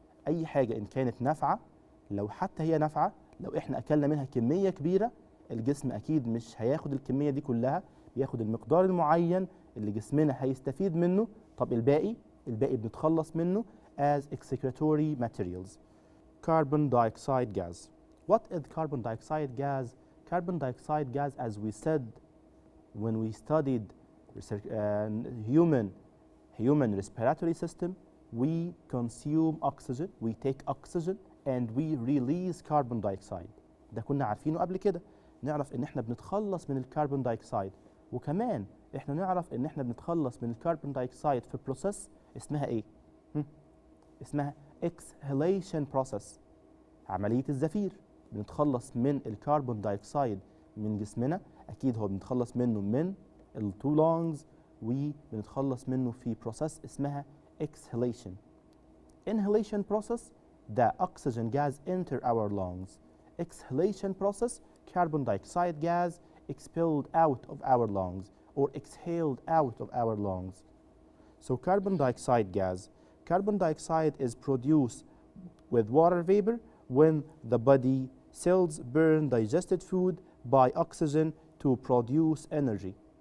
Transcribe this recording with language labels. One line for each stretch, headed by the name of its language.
Arabic: اي حاجه ان كانت نافعه، لو حتى هي نافعه، لو احنا اكلنا منها كميه كبيره، الجسم اكيد مش هياخد الكميه دي كلها، بياخد المقدار المعين اللي جسمنا هيستفيد منه. طب الباقي بنتخلص منه
English: as excretory materials. Carbon dioxide gas. What is carbon dioxide gas? Carbon dioxide gas, as we said when we studied human respiratory system, we consume oxygen, we take oxygen and we release carbon dioxide.
Arabic: ده كنا عارفينه قبل كده. نعرف ان احنا بنتخلص من الكربون دايوكسيد، وكمان احنا نعرف ان احنا بنتخلص من الكربون دايوكسيد في بروسيس اسمها ايه؟ اسمها
English: exhalation process،
Arabic: عملية الزفير. بنتخلص من الكربون دايوكسيد من جسمنا، اكيد هو بنتخلص منه من التو لونجز، وبنتخلص منه في بروسيس اسمها exhalation.
English: Inhalation process, the oxygen gas enter our lungs. Exhalation process, carbon dioxide gas expelled out of our lungs or exhaled out of our lungs. So carbon dioxide gas. Carbon dioxide is produced with water vapor when the body cells burn digested food by oxygen to produce energy.